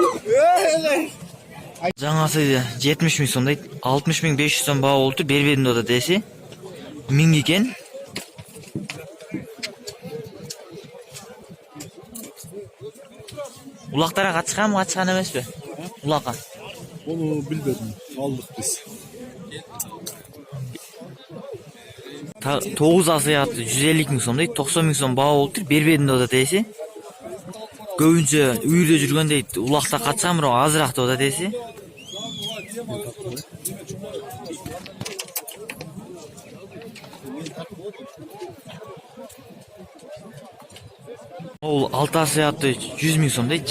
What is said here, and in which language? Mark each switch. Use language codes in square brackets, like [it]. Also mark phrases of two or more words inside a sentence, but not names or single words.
[ky] Жаңасы 70 000 сом дейт. 60 500 сом баа болуптур, бербедим деп атат десе. 1000 экен. Улактара катышканбы, катышкан эмеспи? Улакка. [tr] Onu bilmedim. Aldık biz. [ky] 9 асы атты 150 000 сом дейт. 90 000 сом баа болуптур, бербедим деп атат десе. Көбүнчө үйдө жүргөн дейт. Улакта катышкан, бирок азыраак деп атат десе. Ол 6 асы атты 100 000 сом дейт.